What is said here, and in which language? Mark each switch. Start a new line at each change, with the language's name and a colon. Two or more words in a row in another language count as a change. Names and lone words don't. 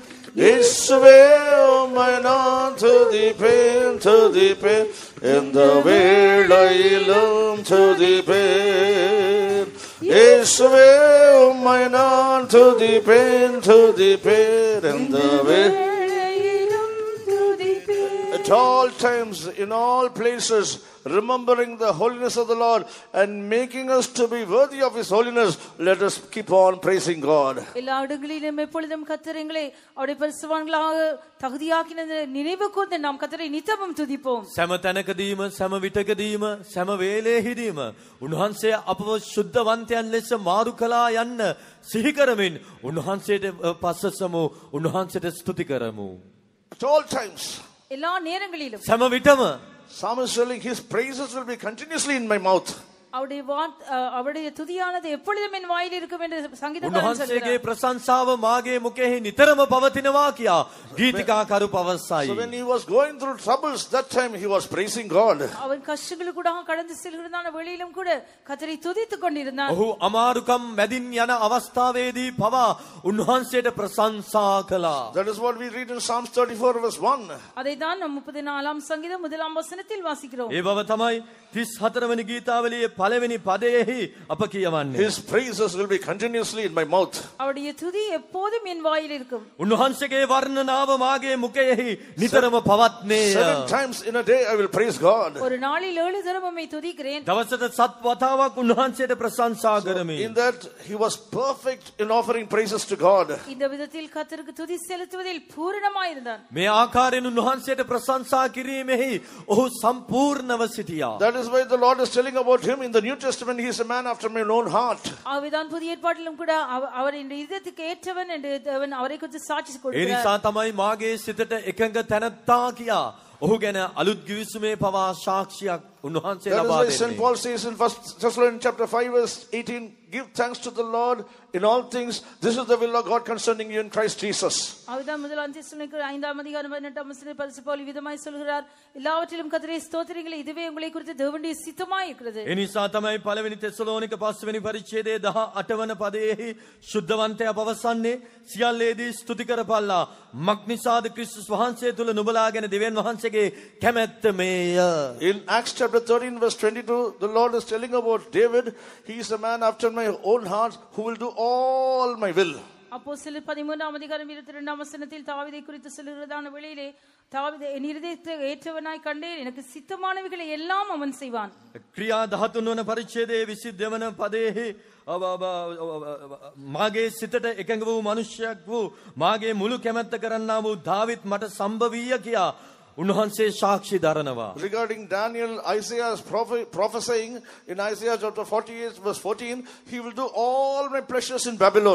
Tamil: இயேசுவே உம்மை நான் துதிப்பேன், எந்த வேளையிலும் துதிப்பேன். இயேசுவே உம்மை நான் துதிப்பேன், எந்த வேளையிலும் துதிப்பேன்.
English: At all times, in all places, remembering the holiness of the Lord and making us to be worthy of His holiness, let us keep on praising God.
Tamil: எல்லா இடங்களிலும் எப்பொழுதும் கர்த்தர் எங்களை அவருடைய பரிசுத்தவான்களாக தகுதியாக்கினது நினைவு கூர்ந்து நாம் கர்த்தரை நித்தமும் துதிப்போம்.
Sinhala: සෑම තැනකදීම සෑම විටකදීම සෑම වේලෙහිදීම උන්වහන්සේ අපව ශුද්ධවන්තයන් ලෙස මාරු කළා යන්න සිහි කරමින් උන්වහන්සේට පස්සසමු, උන්වහන්සේට ස්තුති කරමු.
English: At all times,
Tamil: எல்லா நேரங்களிலும்
Sinhala: සෑම විටම
English: Psalmist telling his praises will be continuously in my mouth.
Tamil: அவருடைய துதியானது எப்பொழுதும் என் வாயில் இருக்கும் என்று சங்கீதக்காரன்
Sinhala: උන්වහන්සේගේ
Tamil: சொல்கிறார்.
Sinhala: ප්‍රශංසාව මාගේ මුඛෙහි නිතරම පවතිනවා කියා ගීතිකාකරු පවසයි.
English: So when he was going through troubles, that time he was praising God.
Tamil: அவன் கஷ்டங்களுக்கூட கடந்து செல்கிறதான வெளியிலும் கூட கர்த்தரை துதித்துக் கொண்டிருந்தான்.
Sinhala: ඔහු අමාරුකම් මැදින් යන අවස්ථාවේදී පවා උන්වහන්සේට ප්‍රශංසා කළා.
English: That is what we read in Psalms 34 verse 1.
Tamil: அதைதான் நாம் 34ஆம் சங்கீதம் 1ஆம் வசனத்தில் வாசிக்கிறோம்.
Sinhala: ඒ බව තමයි 34 වෙනි ගීතාවලියේ පළවෙනි පදයේහි අප කියවන්නේ.
English: His praises will be continuously in my mouth.
Tamil: அவருடைய துதி எப்போதும் என் வாயில் இருக்கும்.
Sinhala: උන්වහන්සේගේ වර්ණනාව මාගේ මුඛයෙහි නිතරම පවත්නේය.
English: 7 times in a day I will praise God.
Tamil: ஒரு நாளில் 7 தரம் உம்மை துதிக்கிறேன்.
Sinhala: දවසට 7 වතාවක් උන්වහන්සේට ප්‍රශංසා කරමි.
English: In that he was perfect in offering praises to God.
Tamil: இந்த விதத்தில் கர்த்தருக்கு துதி செலுத்துவதில் பூரணமாய் இருந்தான்.
Sinhala: මේ ආකාරයෙන් උන්වහන්සේට ප්‍රශංසා කිරීමෙහි ඔහු සම්පූර්ණව සිටියා.
English: That is why the Lord is telling about him in the New Testament, he is a man after my own heart.
Tamil: ஆவிதான் புதிய ஏற்பாட்டிலும் கூட அவர் இந்த இதயத்துக்கு ஏற்றவன் என்று தேவன் அவரை குறித்து சாட்சி
Sinhala: ඒ
Tamil: கொடுக்கிறார்.
Sinhala: නිසා තමයි මාගේ සිතට එකඟ තැනැත්තා කියා ඔහු ගැන අලුත් ගිවිසුමේ පවා සාක්ෂියක් උන්වහන්සේ
English: That is
Sinhala: ලබා
English: why St.
Sinhala: දෙන්නේ.
English: Paul says in 1 Thessalonians chapter 5 verse 18, give thanks to the Lord in all things. This is the will of God concerning you in Christ Jesus.
Tamil: ஆவிதான் முதலாம் தெசலோனிக்கேயர் 5ஆம் அதிகாரம் 18ஆம் வசனத்தில் பரிசுத்த பவுல் விதமாய் சொல்கிறார், எல்லாவற்றிலும் கர்த்தரை ஸ்தோத்திரியுங்கள், இதுவே உங்களை குறித்து தேவனுடைய சித்தமாய் இருக்கிறது.
Sinhala: ඒ නිසා තමයි පළවෙනි තෙසලෝනික 5 වෙනි පරිච්ඡේදයේ 18 වන පදයේහි ශුද්ධවන්තයා පවසන්නේ සියල්ලේදී ස්තුති කරපල්ලා මක්නිසාද ක්‍රිස්තුස් වහන්සේ තුල නුඹලා ගැන දෙවියන් වහන්සේගේ කැමැත්ත මේය.
English: In Acts chapter 13 verse 22, the Lord is telling about David. He is a man after my own heart who will do all my will.
Tamil: அப்போஸ்தலர் 13ஆம் அதிகாரம் 22ஆம் வசனத்தில் தாவீதை குறித்து சொல்கிறதான வேளையிலே தாவீது என் இதயத்தை ஏற்றவனாய் கண்டேன், எனக்கு சித்தமானவைகளை எல்லாம் அவன் செய்வான்.
Sinhala: ක්‍රියා 13 වන පරිච්ඡේදයේ 22 වන පදයේහි මාගේ සිතට එකඟ වූ මනුෂ්‍යයෙක් වූ මාගේ මුළු කැමැත්ත කරන්නා වූ දාවිත් මට සම්භවීය කියා උන්වහන්සේ සාක්ෂි දරනවා.
English: Regarding Daniel, Isaiah is prophesying in Isaiah chapter 48 verse 14, he will do all my pleasures in Babylon.